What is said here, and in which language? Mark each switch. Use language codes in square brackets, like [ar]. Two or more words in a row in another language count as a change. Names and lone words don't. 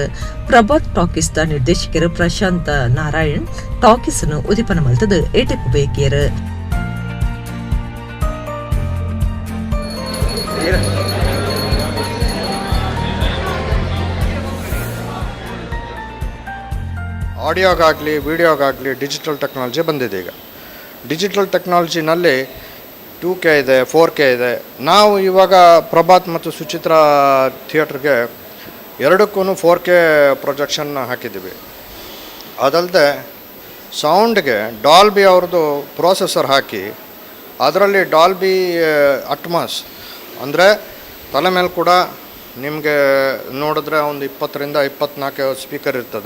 [tcy] ಪ್ರಭಾತ್ ಟಾಕೀಸ್ದ ನಿರ್ದೇಶಕರು ಪ್ರಶಾಂತ್ ನಾರಾಯಣ್ ಟಾಕೀಸನ್ನು ಉದಿಪನ ಮಲ್ತದು ಏಟೆಪ್ಪು ಬೇಕಿಯರು. [kn] ಆಡಿಯೋಗಾಗಲಿ ವಿಡಿಯೋಗಾಗಲಿ [en] digital technology [kn] ಬಂದಿದೆ. ಈಗ [en] digital technologyನಲ್ಲಿ [kn] 2K ಇದೆ, 4K ಇದೆ. ನಾವು ಇವಾಗ ಪ್ರಭಾತ್ ಮತ್ತು ಸುಚಿತ್ರ ಥಿಯೇಟ್ರಿಗೆ ಎರಡಕ್ಕೂ 4K ಪ್ರೊಜೆಕ್ಷನ್ ಹಾಕಿದ್ದೀವಿ. ಅದಲ್ಲದೆ ಸೌಂಡ್ಗೆ ಡಾಲ್ಬಿ ಅವ್ರದ್ದು ಪ್ರೊಸೆಸರ್ ಹಾಕಿ ಅದರಲ್ಲಿ ಡಾಲ್ಬಿ ಅಟ್ಮಾಸ್ ಅಂದರೆ ತಲೆ ಮೇಲೆ ಕೂಡ ನಿಮಗೆ ನೋಡಿದ್ರೆ ಒಂದು 20ರಿಂದ 24 ಸ್ಪೀಕರ್ ಇರ್ತದೆ.